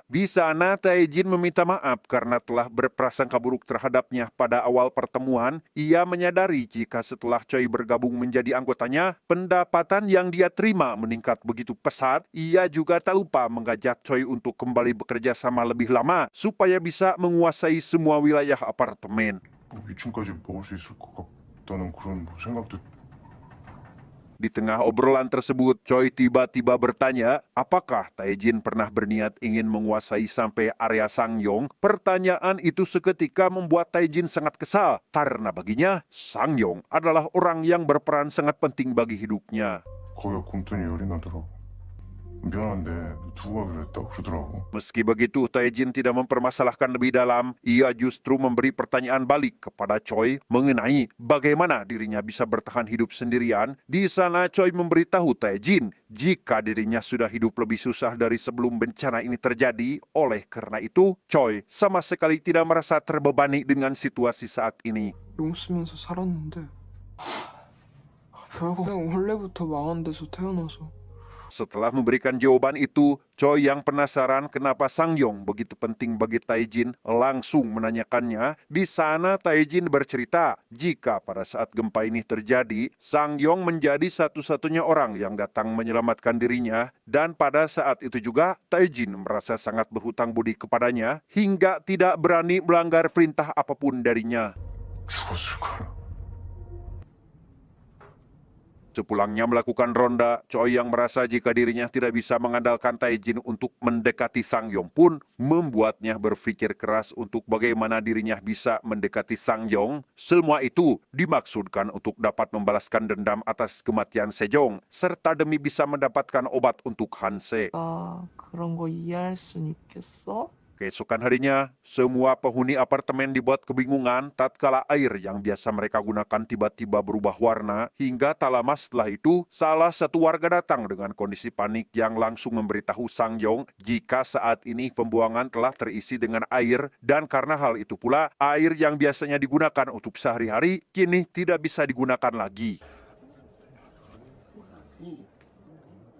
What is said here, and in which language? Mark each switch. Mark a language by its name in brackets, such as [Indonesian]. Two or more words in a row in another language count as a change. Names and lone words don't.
[Indonesian] Di sana Taejin meminta maaf karena telah berprasangka buruk terhadapnya pada awal pertemuan. Ia menyadari jika setelah Choi bergabung menjadi anggotanya, pendapatan yang dia terima meningkat begitu pesat. Ia juga tak lupa mengajak Choi untuk kembali bekerja sama lebih lama supaya bisa menguasai semua wilayah apartemen. [Korean] 뭐 2층까지 먹을 수 있을 것 같다는 그런 뭐 생각도. [Indonesian] Di tengah obrolan tersebut, Choi tiba-tiba bertanya, apakah Taejin pernah berniat ingin menguasai sampai area Sangyong? Pertanyaan itu seketika membuat Taejin sangat kesal, karena baginya, Sangyong adalah orang yang berperan sangat penting bagi hidupnya. [Korean] 거기가 곰돈이 열이 나더라고. 미안한데 두고 가기로 했다고 그러더라고. [Indonesian] Meski begitu, Taejin tidak mempermasalahkan lebih dalam. Ia justru memberi pertanyaan balik kepada Choi mengenai bagaimana dirinya bisa bertahan hidup sendirian. Di sana Choi memberitahu Taejin jika dirinya sudah hidup lebih susah dari sebelum bencana ini terjadi. Oleh karena itu, Choi sama sekali tidak merasa terbebani dengan situasi saat ini. [Korean] 용 쓰면서 살았는데 결국 그냥 원래부터 망한 데서 태어나서 [Indonesian] Setelah memberikan jawaban itu, Choi yang penasaran kenapa Sangyong begitu penting bagi Taejin langsung menanyakannya. Di sana Taejin bercerita jika pada saat gempa ini terjadi, Sangyong menjadi satu-satunya orang yang datang menyelamatkan dirinya. Dan pada saat itu juga Taejin merasa sangat berhutang budi kepadanya hingga tidak berani melanggar perintah apapun darinya. [Korean] 죽었을 거야. [Indonesian] Sepulangnya melakukan ronda, Choi yang merasa jika dirinya tidak bisa mengandalkan Taejin untuk mendekati Sangyong pun membuatnya berpikir keras untuk bagaimana dirinya bisa mendekati Sangyong. Semua itu dimaksudkan untuk dapat membalaskan dendam atas kematian Sejong serta demi bisa mendapatkan obat untuk Hanse. [Korean] 그런 거 이해할 순 있겠어? [Indonesian] Keesokan harinya, semua penghuni apartemen dibuat kebingungan tatkala air yang biasa mereka gunakan tiba-tiba berubah warna. Hingga tak lama setelah itu, salah satu warga datang dengan kondisi panik yang langsung memberitahu Sangyong jika saat ini pembuangan telah terisi dengan air dan karena hal itu pula, air yang biasanya digunakan untuk sehari-hari kini tidak bisa digunakan lagi.